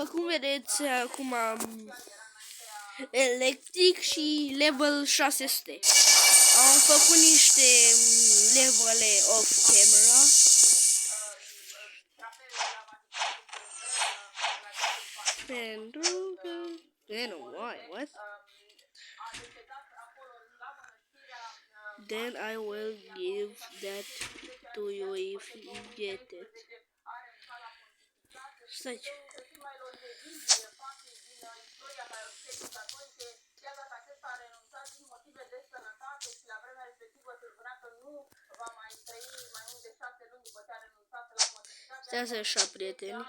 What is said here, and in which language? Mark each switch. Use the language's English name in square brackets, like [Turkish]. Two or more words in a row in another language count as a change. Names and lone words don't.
[Romanian] cum vedeți, acum am electric și level 600. Am făcut niște levele [English] off camera. [Romanian] Pentru că... [English] what? Then I will give that to you if you get it. [Romanian] Stai. Stai așa, prieteni.